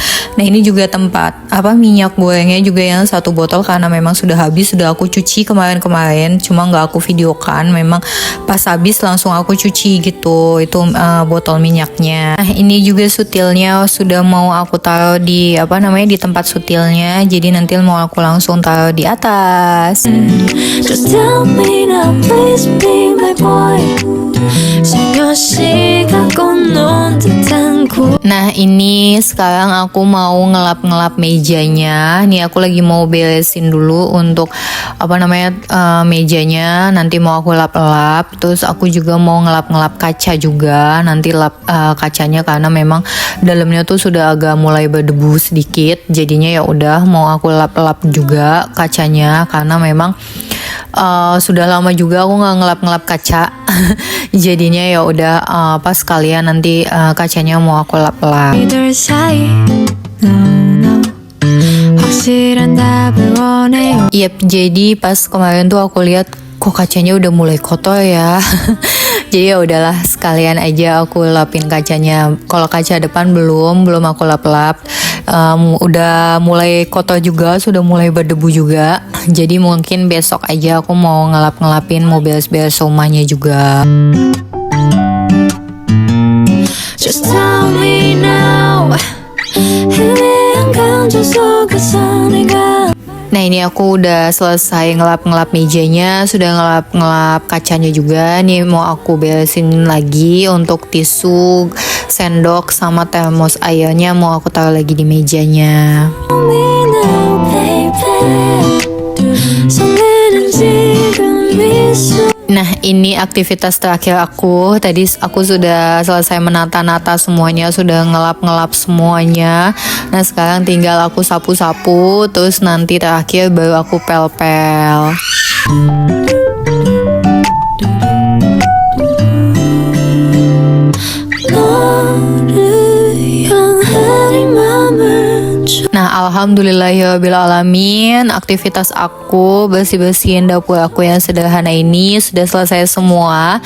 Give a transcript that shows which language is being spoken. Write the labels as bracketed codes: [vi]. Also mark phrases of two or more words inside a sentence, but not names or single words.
[id] Nah ini juga tempat minyak gorengnya juga yang 1 botol, karena memang sudah habis, sudah aku cuci kemarin-kemarin, cuma nggak aku videokan. Memang pas habis langsung aku cuci gitu, itu botol minyaknya. Nah ini juga sutilnya sudah mau aku taruh di di tempat sutilnya, jadi nanti mau aku langsung taruh di atas. [en] Just tell me now, please be my boy. [ko] 살며시 갖고 논 듯한 구. [id] Nah ini sekarang aku mau ngelap-ngelap mejanya. Nih aku lagi mau beresin dulu untuk mejanya. Nanti mau aku lap-lap. Terus aku juga mau ngelap-ngelap kaca juga. Nanti lap kacanya karena memang dalamnya tuh sudah agak mulai berdebu sedikit. Jadinya ya udah mau aku lap-lap juga kacanya, karena memang sudah lama juga aku nggak ngelap-ngelap kaca. Jadinya ya udah pas kalian nanti kacanya mau aku lap-lap. [ko] 이들 사이 [en] no no [ko] 확실한 답을 원해요. [id] Yep, jadi pas kemarin tuh aku lihat kok kacanya udah mulai kotor ya. Jadi ya udahlah sekalian aja aku lapin kacanya. Kalau kaca depan belum aku lap-lap. Udah mulai kotor juga, sudah mulai berdebu juga. Jadi mungkin besok aja aku mau ngelap-ngelapin, mau beres-beres rumahnya juga. [en] Just tell me now. [ko] 희미한 감정 속에서 내가 [id] Nah ini aku udah selesai ngelap-ngelap mejanya, sudah ngelap-ngelap kacanya juga. Nih mau aku beresin lagi untuk tisu, sendok, sama termos airnya mau aku taruh lagi di mejanya. [en] Tell me now, baby. [ko] 설레는 지금 이 순간. [id] Nah ini aktivitas terakhir aku. Tadi aku sudah selesai menata-nata semuanya, sudah ngelap-ngelap semuanya. Nah sekarang tinggal aku sapu-sapu, terus nanti terakhir baru aku pel-pel. Nah [ar] الحمد لله رب العالمين, [id] aktivitas aku bersih-bersihin dapur aku yang sederhana ini sudah selesai semua.